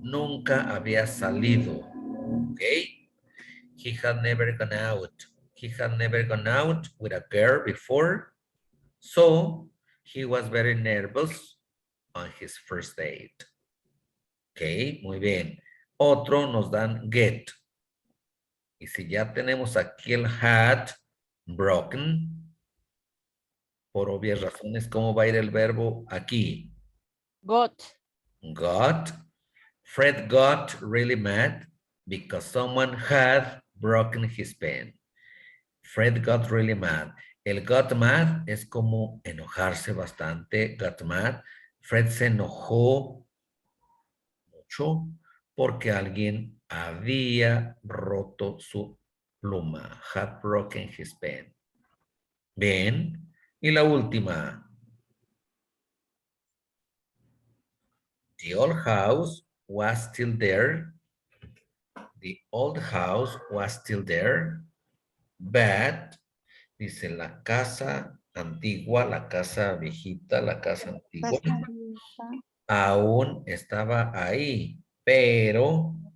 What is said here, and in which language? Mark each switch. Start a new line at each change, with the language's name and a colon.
Spanish: Nunca había salido.
English: ¿Ok? He had never gone out. He had never gone out with a girl before. So, he was very nervous on his first date.
Spanish: Ok, muy bien. Otro nos dan get. Y si ya tenemos aquí el
English: had broken,
Spanish: por obvias razones, ¿cómo va a ir el verbo aquí?
English: Got. Got. Fred got really mad because someone had broken his pen. Fred got really mad.
Spanish: El got mad es como enojarse bastante.
English: Got mad.
Spanish: Fred se enojó mucho porque alguien había roto su pluma.
English: Had broken his pen. Bien.
Spanish: Y la última.
English: The old house was still there. The old house was still there.
Spanish: But, dice la casa antigua, la casa viejita, la casa antigua, aún estaba ahí, pero